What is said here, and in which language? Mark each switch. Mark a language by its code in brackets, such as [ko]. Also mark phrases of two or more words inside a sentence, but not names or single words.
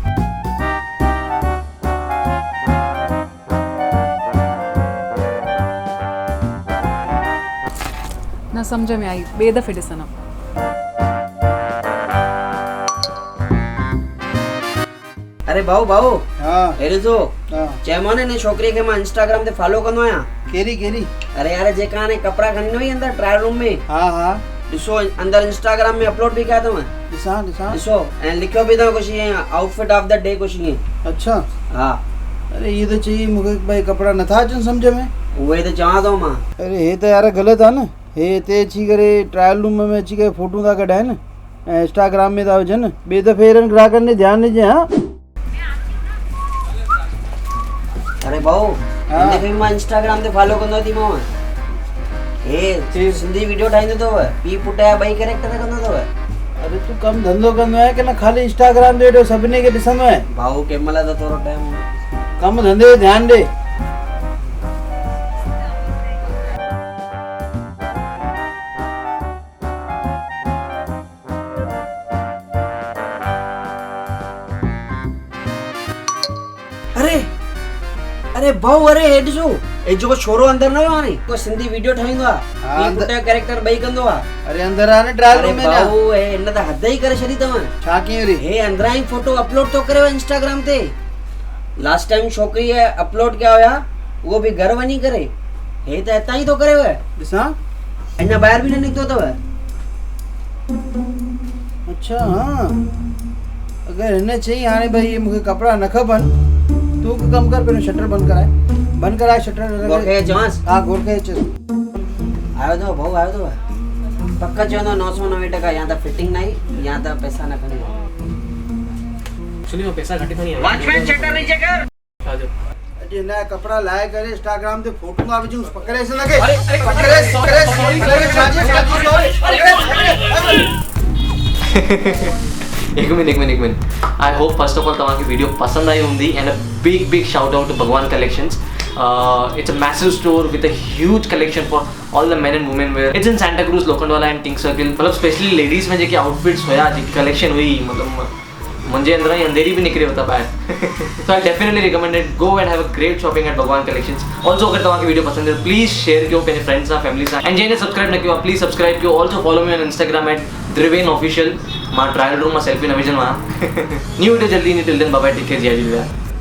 [sd] न सम्झ में आई ॿिए दफ़े ॾिसंदमि अरे भाऊ हा हे ॾिसो हा चयोमांव न हिन छोकिरीअ खे मां इंस्टाग्राम ते फॉलो कंदो आहियां केरी अरे यार जेका हाणे कपिड़ा खणी न वई अंदरि ट्रायल रूम में हा ॾिसो अंदरि इंस्टाग्राम में अपलोड बि कया अथव ॾिसां ॾिसो ऐं लिखियो बि अथव कुझु ईअं [en] outfit of the day [sd] कुझु ईअं अच्छा हा अरे [hi] ये तो चाहिए [sd] मूंखे भाई कपिड़ा नथा अचनि सम्झ में उहे त चवां थो मां अरे हे त यार ग़लति आहे न हे हिते अची करे [en] trial room [sd] में अची करे फोटू था कढाइनि ऐं इंस्टाग्राम में था विझनि ॿिए दफ़े अहिड़नि ग्राहकनि ॾे ध्यानु ॾिजे हा अरे भाऊ हा। हिनखे बि मां इंस्टाग्राम ते फॉलो कंदो थी मांव हे सिंधी वीडियो ठाहींदो अथव पीउ पुट जा 2 कैरेक्टर कंदो अथव अरे तू कमु धंधो कंदो आहे की न ख़ाली इंस्टाग्राम ते हेॾो सभिनी खे ॾिसंदो आहे भाऊ कंहिं महिल त थोरो टाइम कमु धंधे ते ध्यानु ॾे अरे अरे भाऊ अरे हे ॾिसो हे जेको छोरो अंदरि न वियो हाणे को सिंधी वीडियो ठाहींदो आहे हा, पीउ पुट जा कैरेक्टर 2 कंदो आहे अरे अंदरि आहे न ट्रायल अरे रूम में ना भाऊ हे हिन त हद ई करे छॾी अथव छा कयूं रे हे अंदरां ई फोटो अपलोड थो करे इंस्टाग्राम ते [en] last time [sd] छोकिरीअ अपलोड कया हुया उहो बि घर वञी करे हे त हितां ई थो करे ॾिसां अञा ॿाहिरि बि न निकितो अथव अच्छा हाँ अगर हिन चई हाणे भई मूंखे कपिड़ा न खपनि तूं हिकु कमु कर पहिरियों शटर बंदि कराए शटर गोरखे चवांसि हा गोरखे अचु आयो अथव भाऊ आयो अथव पक चवंदो 990% या त फिटिंग न आई या त पैसा न खणी एक्चुअली मां पैसा घटि खणी आयो [hi] वॉचमैन शटर नीचे कर [sd] आजो अॼु हिन जा कपिड़ा लाहे करे इंस्टाग्राम ते फोटू था विझूं पकड़ेसि लॻे [hi] अरे एक मिनट [en] I hope first of all [sd] तव्हांखे वीडियो पसंद आई हूंदी [en] and a big shout out to भगवान कलेक्शंस it's a massive store with a huge collection for all the men and women wear. It's in Santa Cruz, लोखंडवाला and King Circle. [sd] मतलब स्पेशली लेडीज में जेके आउटफिट्स हुया जेकी कलेक्शन हुई मतलब मुंहिंजे अंदर ही अंधेरी भी निकिरी होता ॿाहिरि [en] so I definitely recommend it. Go and have a great shopping at भगवान कलेक्शंस. Also [sd] अगर तव्हांखे वीडियो पसंद है [en] please share [sd] कयो पंहिंजे फ्रेंड्स सां फैमिली सां एंड जंहिंने सब्सक्राइब न कयो [en] please subscribe [sd] कयो. [en] also follow me on Instagram at Driven official. [sd] मां [en] trial room [sd] मां सेल्फी न विझंदो आहियां. [en] new video [sd] जल्दी ईंदी. [en] till then bye bye. take care. [sd] जय झूलेलाल.